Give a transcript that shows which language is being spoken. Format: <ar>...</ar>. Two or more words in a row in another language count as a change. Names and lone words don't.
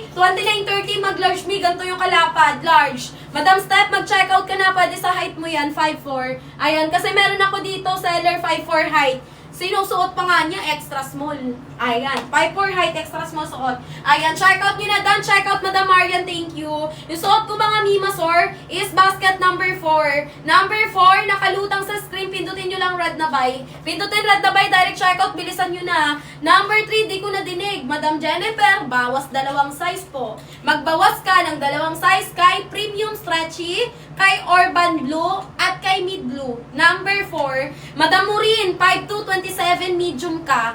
<tl>29-30, mag-large, B, ganito yung kalapad. Large. Madam Steph, mag-</tl> <en>check out</en> <tl>ka na, pwede sa height mo yan, 5'4". Ayan, kasi meron ako dito, seller 5'4 height. Sinusuot pa nga niya,</tl> <en>extra small.</en> <tl>Ayan, 5'4 height,</tl> <en>extra small</en> <tl>suot. Ayan,</tl> <en>check out</en> <tl>nyo na, done.</tl> <en>Check out, Madam Marian, thank you.</en> <tl>Yung suot ko mga Mimasor</tl> <en>is basket number 4.</en> <tl>Number 4, nakalutang sa screen, pindutin nyo lang red na buy. Pindutin red na buy,</tl> <en>direct check out,</en> <tl>bilisan nyo na. Number 3, di ko na dinig. Madam Jennifer, bawas 2 size po. Magbawas ka ng 2 size kay</tl> <en>premium stretchy,</en> <tl>kay</tl> <en>urban blue,</en> <tl>at kay</tl> <en>mid blue.</en> <tl>Number 4, Madam Maureen, 5'2", 27 medium ka.</tl>